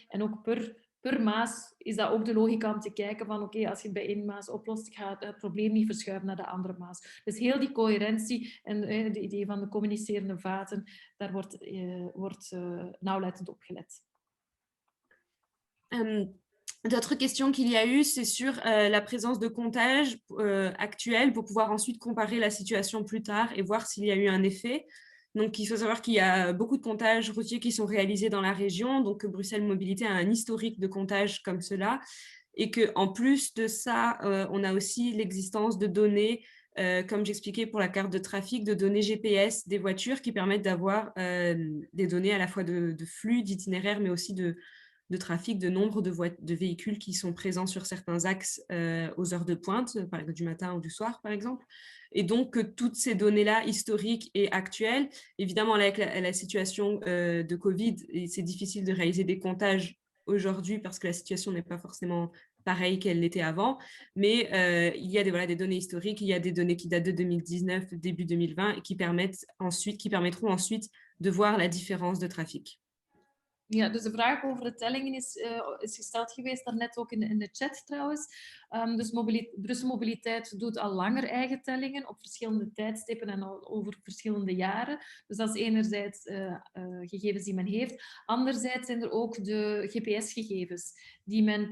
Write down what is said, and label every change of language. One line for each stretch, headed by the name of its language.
Dutch: En ook per maas is dat ook de logica om te kijken van oké, als je het bij één maas oplost, gaat het probleem niet verschuiven naar de andere maas. Dus heel die coherentie en het idee van de communicerende vaten, daar wordt nauwlettend op gelet.
French: D'autres questions qu'il y a eu, c'est sur la présence de comptage actuels pour pouvoir ensuite comparer la situation plus tard et voir s'il y a eu un effet. Donc, il faut savoir qu'il y a beaucoup de comptages routiers qui sont réalisés dans la région, donc Bruxelles Mobilité a un historique de comptage comme cela, et qu'en plus de ça, on a aussi l'existence de données, comme j'expliquais pour la carte de trafic, de données GPS des voitures qui permettent d'avoir des données à la fois de flux, d'itinéraire, mais aussi de trafic, de nombre de véhicules qui sont présents sur certains axes aux heures de pointe, par exemple du matin ou du soir, par exemple. Et donc, toutes ces données-là, historiques et actuelles, évidemment, avec la situation de Covid, c'est difficile de réaliser des comptages aujourd'hui parce que la situation n'est pas forcément pareille qu'elle l'était avant, mais il y a des données historiques, il y a des données qui datent de 2019, début 2020, et qui permettront ensuite de voir la différence de trafic.
Dutch: Ja, dus de vraag over de tellingen is gesteld geweest, daarnet ook in de chat trouwens. Dus Brussel Mobiliteit doet al langer eigen tellingen op verschillende tijdstippen en over verschillende jaren. Dus dat is enerzijds gegevens die men heeft. Anderzijds zijn er ook de GPS-gegevens die